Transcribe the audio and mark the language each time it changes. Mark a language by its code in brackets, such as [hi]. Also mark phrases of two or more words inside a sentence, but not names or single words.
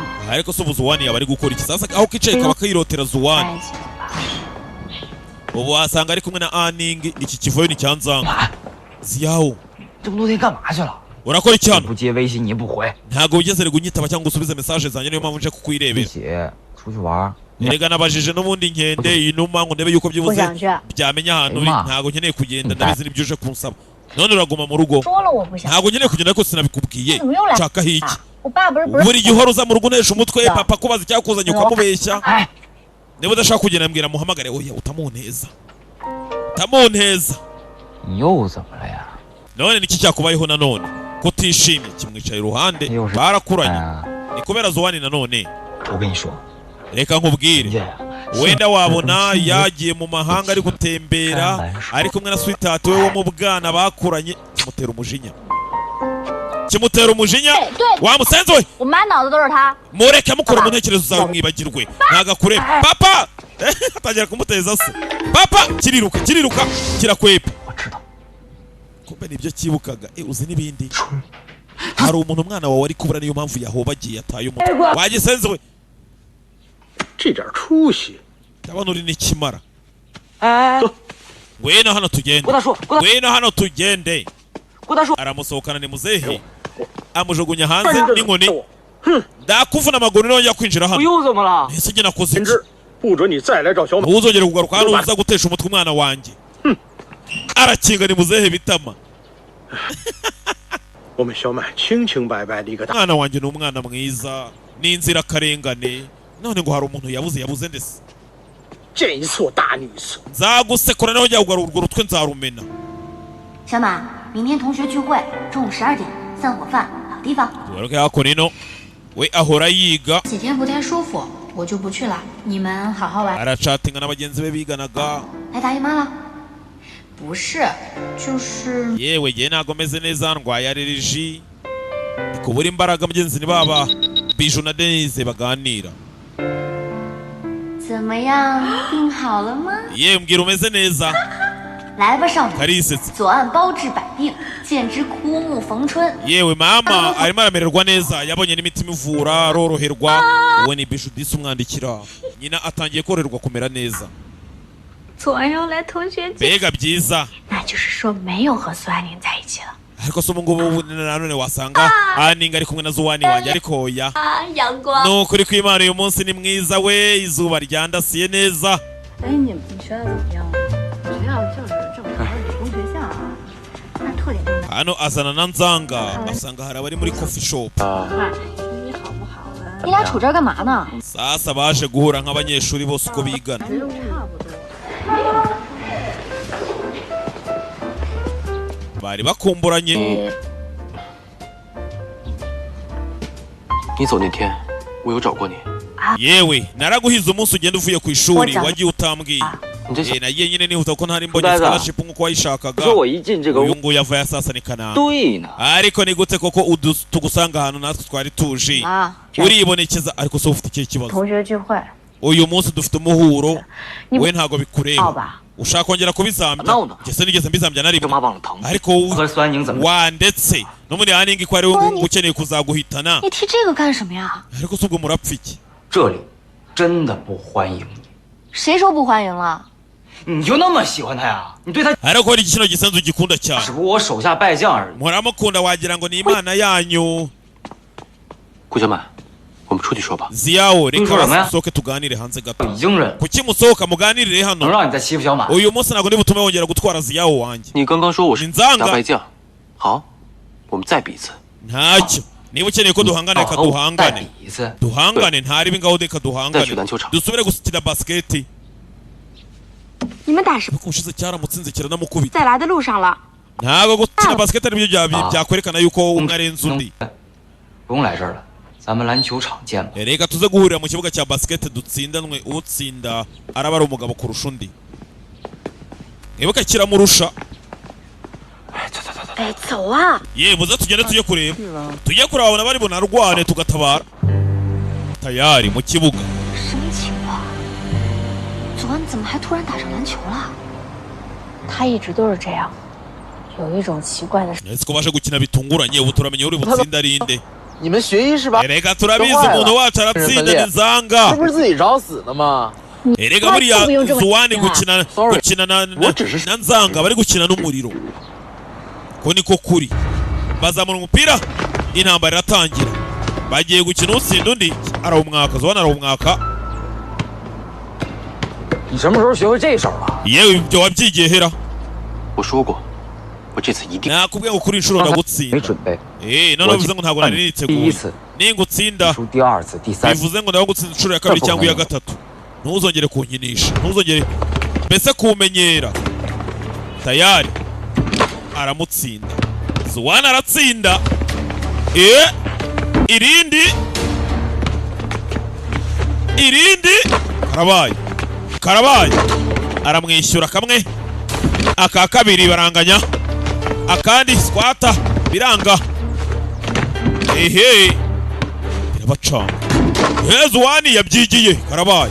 [rw] ariko se ubu zuwani yaba ari gukora iki sasa aho kicaye kaba kayirotera [zh] 在 zuwani 一起了吧？ [rw] ubu wasanga ari kumwe na aning iki kivoyo ni cyanzanga ziyawo [zh] 这么多天干嘛去了？ [rw] urakora iki [zh] 你 [rw] hano [zh] 不接微信，你不回， [rw] ntabwo wigeze kunyitaba cyangwa usubize message zanjye niyo mpamvu nje [zh] 一 [rw] kukwirebera [zh] 起出去玩。 [rw] erega nabajije n'ubundi nkende inuma ngo ndebe yuko byibuze byamenya ahantu uri ntabwo nkeneye kugenda ndabizi nibyo uje kunsaba none uraguma mu rugo [zh] 说了我不想。 [rw] ntabwo nkeneye kugenda ariko sinabikubwiye [zh] 怎么又来？ [rw] nshaka hiki [zh] 我爸不是 [rw] buri gihe uhora uza mu rugo unesha umutwe papa kubaza icyakuzanye ukamubeshya [zh] 哎， [rw] niba udashaka kugenda mbwira muhamagare oya utamunteza utamunteza [zh] 你又怎么了呀？ [rw] none niki cyakubayeho nanone kutishimye kimwicaye iruhande [zh] 又是 [rw] barakuranye [zh] 哎 [rw] ni kubera zuwani nanone [zh] 我跟你说， [rw] reka [zh] 人 [rw] nkubwire [zh] 家呀， [rw] wenda wabona yagiye mu mahanga ari gutembera ari kumwe na sweetheart we wo mu bwana bakuranye kimutera umujinya wamusenze we [zh] 我满脑子都是他。 [rw] mureke mukora mu ntekerezo zawe mwibagirwe ntagakure papa atangira kumuteza se papa kiriruka kirakwepa [zh] 我知道， [rw] kumbe nibyo cyibukaga uzi n'ibindi hari umuntu umwana wawe ari kubura niyo mpamvu yahobagiye ataye umutwe wagisenze we [zh] 这点出息， [rw] ndabona uri n'ikimara [zh] 哎， [rw] ngwino hano tugende [zh] 郭大叔，郭大 [rw] ngwino hano tugende [zh] 郭大叔， [rw] aramusohokana ni muzehe amujugunya hanze n'inkoni ndakuvuna amaguru nongera kwinjira [zh] 我 [rw] hano [zh] 又怎么了？ [rw] ese njye nakoze [zh] 贤 [rw] iki [zh] 之，不准你再来找小满。 [rw] ntuzongere kugaruka hano uza gutesha umutwe umwana wanjye arakinga ni muzehe bitama [zh] 我们小满清清白白的一个大， [rw] umwana wanjye ni umwana mwiza ni inzirakarengane none ngo hari umuntu yabuze ndetse [zh] 见一次我打你一次。 [rw] nzagusekura nawe njya kugarura urwo rutwe nzarumena [zh] 小满，明天同学聚会，中午12点，散伙饭，好地方。 [rw] tugaruke hakuno ino we ahora yiga [zh] 几天不太舒服，我就不去了。你们好好玩。 [rw] aracatinga na bagenzi be biganaga [zh] 来大姨妈了？不是，就是 [rw] yewe ngewe ntabwo meze neza ndwaye aleriji ndi kubura imbaraga mugenzi ni baba biju na denise baganira [zh] 怎么样？病好了吗？ [rw] yewe mbwira umeze neza [zh] 来吧，少女， [rw] karisetse [zh] 左岸包治百病，简直枯木逢春。 [rw] yewe mama arimo aramererwa neza yabonye n'imiti imuvura aroroherwa uwe ni biju disi umwandikira nyina atangiye koroherwa kumera neza [zh] 左岸要来同学节， [rw] mbega byiza [zh] 那就是说没有和苏爱玲在一起了。 [rw] ariko se ubu ngubu nanone wasanga aninga ari kumwe na zuwani wanjye ariko oya [zh] 啊，阳光。 [rw] ni ukuri kw'imana uyu munsi ni mwiza we izuba ryandasiye neza [zh] 哎，你学校怎么样？学校就是正常的理工学校啊，那特点就是 [rw] hano azana na nzanga asanga hari abari muri [en] coffee shop [zh] 你好不好的？你俩杵这儿干嘛呢？ [rw] sasa baje guhura nk'abanyeshuri bose uko bigana [zh] 差不多。 [rw] bari bakumburanye [zh] 你走那天，我有找过你， [rw] yewe naraguhize umunsi ugenda uvuye ku ishuri wagiye utambwiye [zh] 你这小 [rw] nagiye nyine nihuta ko ntari mbonye Mbega. scholarship nk'uko wayishakaga [zh] 说我一进这个 [rw] uyu [zh] 屋， [rw] nguyu avaye asasa ni kanaka [zh] 对呢， [rw] ariko ni gute koko tugusanga ahantu natwe twari tuje [zh] 啊， [rw] uribonekeza ariko se ufite ikihe kibazo [zh] 同学聚会， [rw] uyu munsi dufite umuhuro Ni- we ntabwo bikureba [zh] 好吧？ [rw] ushaka kongera kubizambya [zh] 闹呢 [rw] njye se nigeze mbizambya na [zh] 这 [rw] rimwe [zh] 妈忘了疼， [rw] ariko wowe [zh] 和孙安宁怎么？ [rw] wandetse no muri aningi ko ari we ukeneye kuzaguhitana [zh] 你提这个干什么呀？ [rw] ariko se ubwo murapfa iki [zh] 这里真的不欢迎你。谁说不欢迎了？你就那么喜欢他呀？你对他 [rw] ariko hari igikino gisanzwe ugikunda [zh] 只 [rw] cyane [zh] 不过我手下败将而已。 [rw] muramukunda wagira ngo ni imana yanyu [zh] 顾小满，我们出去说吧。 Ziyawo 你说什么呀？ [rw] reka soke tuganire hanze [zh] 已 [rw] gato [zh] 经忍， [rw] kuki musohoka muganirire [zh] 能 [rw] hano [zh] 让你再欺负小马？ [rw] uyu munsi ntabwo nibutume wongera gutwara Ziyawo wanjye [zh] 你刚刚说我是 Ninzanga 大败将，好，我们再比一次。 [rw] ntacyo niba ukeneye ko duhangana reka [zh] 再 [rw] duhangane [zh] 比一次。 [rw] duhangane ntaribi ngaho reka [zh] 再 [rw] duhangane [zh] 去篮球场。 [rw] dusubire gukina basiketi [zh] 你们打什么？ [rw] ushize cyaramutsinze kiranamukubita [zh] 在来的路上了。 [rw] ntabwo gukina basiketi aribyo byakwerekana yuko umwe arenze undi [zh] 不用来这儿了，咱们篮球场见吧。 [rw] reka tuze guhurira mu kibuga cya basiketi dutsindanwe utsinda araba ari umugabo kurusha undi nibuka kiramurusha [zh] 哎，走啊！ [rw] yebuze tugende tujye kureba tujye kureba abana bari bunarwane tugatabara tayari mu kibuga [zh] 什么情况？昨晚怎么还突然打上篮球了？他一直都是这样，有一种奇怪的。 [rw] ese ko baje gukina bitunguranye ubu turamenya uri butsinde ari inde [zh] 你们学医是吧？ [rw] reka turabizi umuntu wacu aratsinda ni [zh] 这 Nzanga 不是自己找死的吗？ [rw] erega buriya Zuwani gukina Sorry. na Nzanga bari gukina n'umuriro ko niko kuri bazamura umupira intambara iratangira bagiye gukina utsinda undi arawumwaka Zuwani arawumwaka [zh] 你什么时候学会这手了？ [rw] yewe ibyo wabyigiye hera [zh] 我说过，我这次一定。 [rw] nakubwiye ngo kuri inshuro [zh] 没 [rw] ndagutsinda [zh] 准备， [rw] none bivuze ngo ntabwo nari [zh] 第一 [rw] niteguye [zh] 次 [rw] ningutsinda [zh] 输第二次、第三次， [rw] bivuze ngo nawe gutsinda inshuro ya kabiri cyangwa iya gatatu ntuzongere kunkinisha ntuzongere mbese kumenyera tayari aramutsinda Zuwani aratsinda irindi karabaye aramwishyura kamwe aka kabiri baranganya akandi squata biranga ehe birabacanga Zuwani yabyigiye karabaye